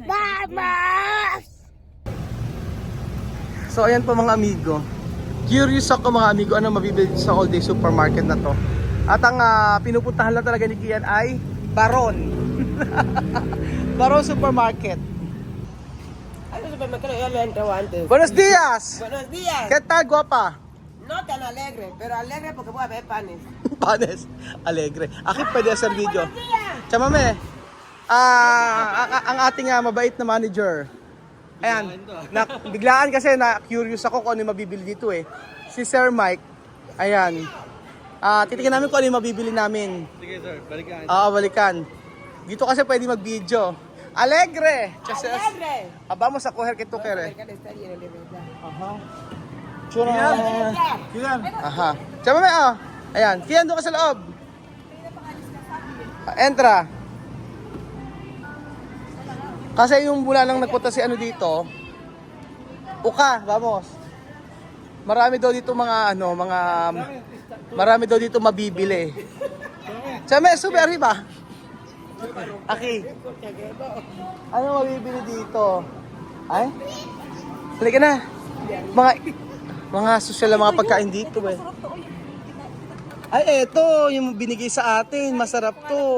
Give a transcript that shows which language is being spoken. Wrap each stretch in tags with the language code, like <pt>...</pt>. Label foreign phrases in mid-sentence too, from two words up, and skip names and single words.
<es>Vamos.</es> <tl>So ayan po mga amigo. Curious ako mga amigo ano mabibili sa All Day Supermarket na to. At ang pinupuntahan lang talaga ni Kian ay Baron. Baron Supermarket.</tl> <es>Ano supermercado ya lo entró antes? Buenos días! Buenos días. ¿Qué tal, guapa? No tan alegre, pero alegre porque voy a ver panes. Panes, alegre.</es> <tl>Aki pwede sa video. Chamame, ang ating mabait na manager. Ayan, biglaan kasi na curious ako kung ano yung mabibili dito eh. Si Sir Mike, ayan. Titingnan namin kung ano yung mabibili namin. Sige sir, balikan. Balikan. Dito kasi pwede mag-video.</tl> <es>Alegre! Alegre. Vamos a coger que tú quieres. El mercado está lleno de verdad. Aha. Chura.</es> <tl>Kian, Aha. Chamame, ayan. Kian, doon ka sa loob. Entra. Kasi yung mula lang nagpunta si ano dito. Uka, vamos. Marami daw dito marami daw dito mabibili.</tl> <es>Chame, sube arriba. Aki.</es> <tl>Ano mabibili dito? Ay? Halika na. Mga sosyal na mga pagkain dito eh. Ay, eto, yung binigay sa atin, masarap to.</tl>